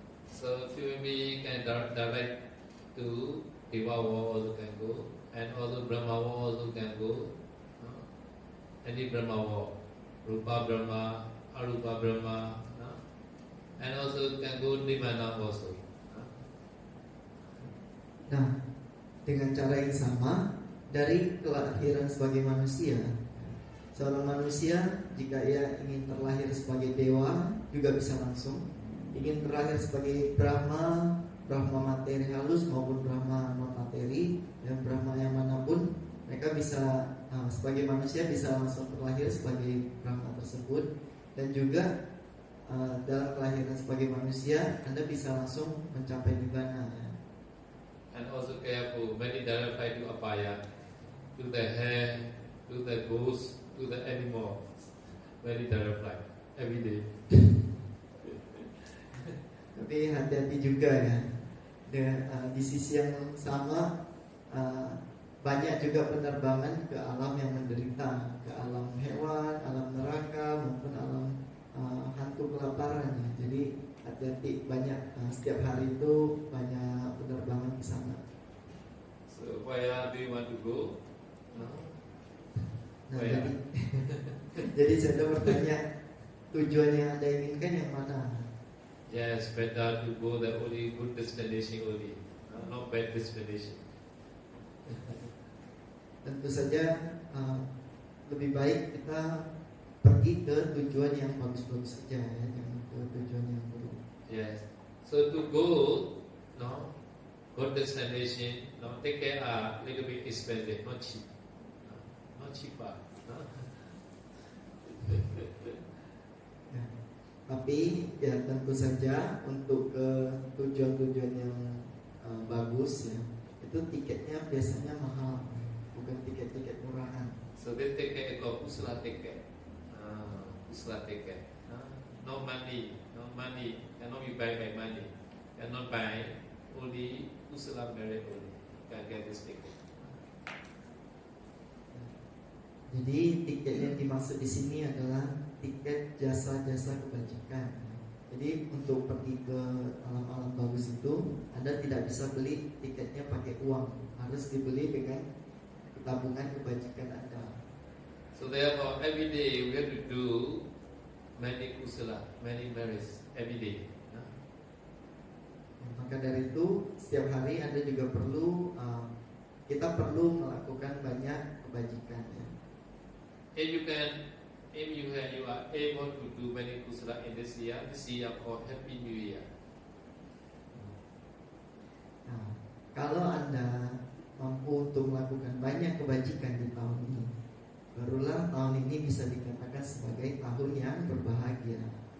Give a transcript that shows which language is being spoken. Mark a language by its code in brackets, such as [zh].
[en] So human being can direct to Deva world also can go, and also Brahma world also can go. Any Brahma world, Rupa Brahma, Arupa Brahma, and also can go Nibbana also. [id] Nah, dengan cara yang sama dari kelahiran sebagai manusia, seorang manusia jika ia ingin terlahir sebagai dewa juga bisa langsung, ingin terlahir sebagai Brahma materi halus maupun Brahma non materi, dan Brahma yang manapun mereka bisa sebagai manusia bisa langsung terlahir sebagai Brahma tersebut. Dan juga dalam kelahiran sebagai manusia Anda bisa langsung mencapai Nibbana ya. [en] And also careful, many direct flight to Apaya, to the hare, to the goose, to the animal, very direct flight every day. [id] Tapi hati-hati juga ya. Di sisi yang sama banyak juga penerbangan ke alam yang menderita, ke alam hewan, alam neraka maupun alam hantu kelaparan ya. Jadi hati-hati, banyak setiap hari itu banyak penerbangan ke sana. [en] So where do you want to go? [id] Jadi saya bertanya, tujuan yang Anda inginkan yang mana? [en] Yes, better to go the only good destination only, not bad destination. [id] Tentu saja lebih baik kita pergi ke tujuan yang bagus-bagus saja ya, jangan ke tujuan yang buruk. [en] Yes. So to go, good destination, take care a little bit expensive, not cheap, not cheaper. [id] Ya. Tapi ya tentu saja untuk ke tujuan-tujuan yang bagus ya, itu tiketnya biasanya mahal, bukan tiket-tiket murahan. [en] So they take care of kusala ticket. kusala ticket. No money, cannot be buy by money, cannot buy, only kusala merit only can get this ticket. [id] Jadi tiket yang dimaksud di sini adalah tiket jasa-jasa kebajikan. Jadi untuk pergi ke alam-alam bagus itu, Anda tidak bisa beli tiketnya pakai uang, harus dibeli dengan tabungan kebajikan Anda. [en] So therefore, every day we have to do many kusala, many merits every day. [id] Maka dari itu setiap hari Anda juga perlu kita perlu melakukan banyak kebajikan. Ya. [en] If you are able to do many kusala in this year called Happy New Year. [id] Nah, kalau Anda mampu untuk melakukan banyak kebajikan di tahun ini, barulah tahun ini bisa dikatakan sebagai tahun yang berbahagia.